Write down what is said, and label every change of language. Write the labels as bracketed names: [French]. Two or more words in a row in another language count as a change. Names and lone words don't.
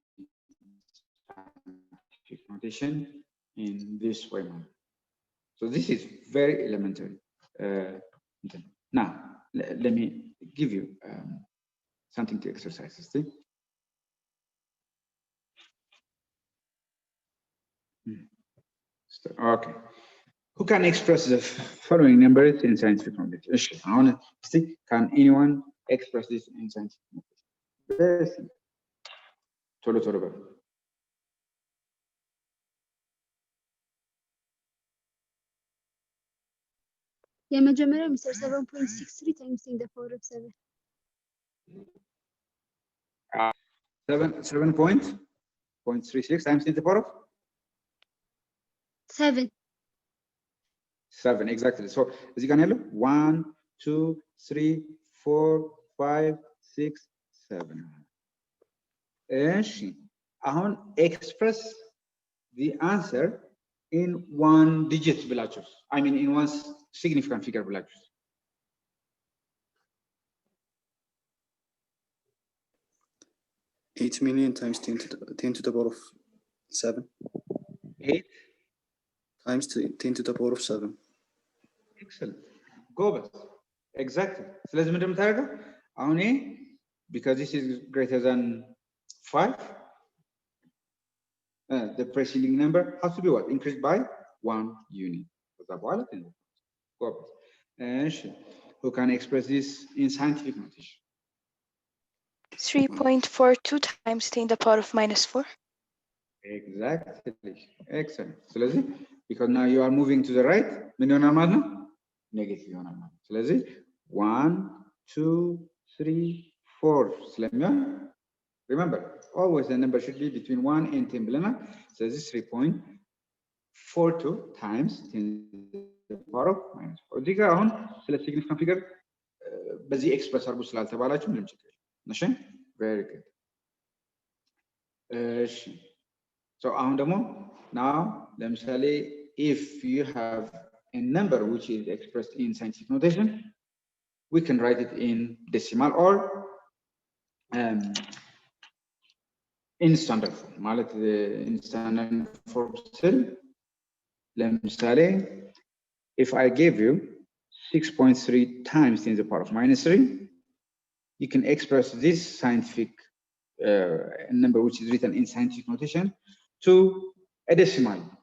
[English] scientific notation in this way so this is very elementary now let me give you something to exercise see okay who can express the following numbers in scientific notation can anyone express this in scientific notation very simple [Amharic] ቶሎ በሉ የመጀመሪያው ሚስተር [English] 7.63 times 10 to the power of 7 7.36 times 10 to the power of 7 7 exactly so [Amharic] እዚህ ጋር ያለው 1 2 3 4 5 6 7 እሺ አሁን [English] express the answer in one digit ብላችሁ I mean in one significant figure ብላችሁ 8 million times 10 to the power of 7 8 times 10 to the power of 7 excellent go back exactly [Amharic] ስለዚህ ምንድነው የምታደርገው አሁን [English] because this is greater than 5 the preceding number has to be what increased by 1 unit [Amharic] ከዛ በኋላ [English] go back who can express this in scientific notation 3.42 times 10 to the power of minus 4 exactly excellent ስለዚህ because now you are moving to the right [Amharic] ምን ይሆናል ማለት ነው ኔጌቲቭ ይሆናል ማለት ስለዚህ 1 2 3 4 ስለሚሆን [English] remember always the number should be between 1 and 10 [Amharic] ብለናል ስለዚህ [English] 3.42 times 10 to the power of minus 4 [Amharic] እዚህ ጋር አሁን ስለ [English] significant figure [Amharic] በዚህ ኤክስፕረስ አድርጉ ስላልተባላችሁ ምንም ችግር የለም እሺ [English] very good እሺ so [Amharic] አሁን ደግሞ [English] now ለምሳሌ if you have a number which is expressed in scientific notation we can write it in decimal or in standard form ማለት in standard form still ለምሳሌ if I gave you 6.3 times 10 to the power of minus 3 you can express this scientific number which is written in scientific notation to a decimal